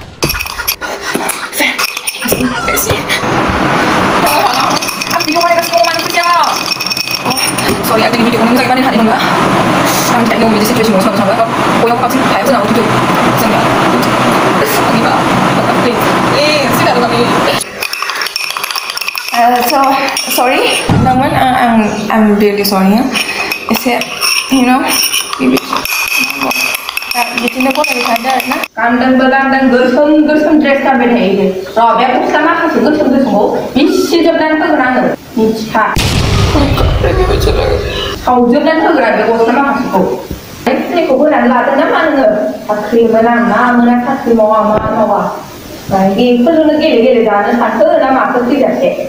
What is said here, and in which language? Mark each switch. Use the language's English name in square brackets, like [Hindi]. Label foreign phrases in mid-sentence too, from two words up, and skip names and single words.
[Bodo] sorry आं भिडिअखौ मोजाङै बानायनो हानाय नंला आं थायो बिदि सिचुवेसनाव थांबा बयहाबो बांसिन हाया जोंनाव भिडिअ जोंनिया आंनिबा [English] so sorry [Bodo] नोंथांमोन [English] I'm really sorry [Bodo] एसे [English] you know [Bodo] बिदिनो फरायबाय थादो आरोना गानदोंबो गानदों गोसोम ड्रेस गानबाय थायो र' बे गस्ला माखासे गोसोमखौ मिसिजोबनानै होगोन आङो मिथिखा सावजोबनानै होगोन आं बे गस्ला माखासेखौ फुलिखौ होनानै लादों ना मा नोङो साख्रि मोना मा मोना साख्रि मावा मा मावा बेफोरजोंनो गेले जानो सानखो ना माखो थैजासे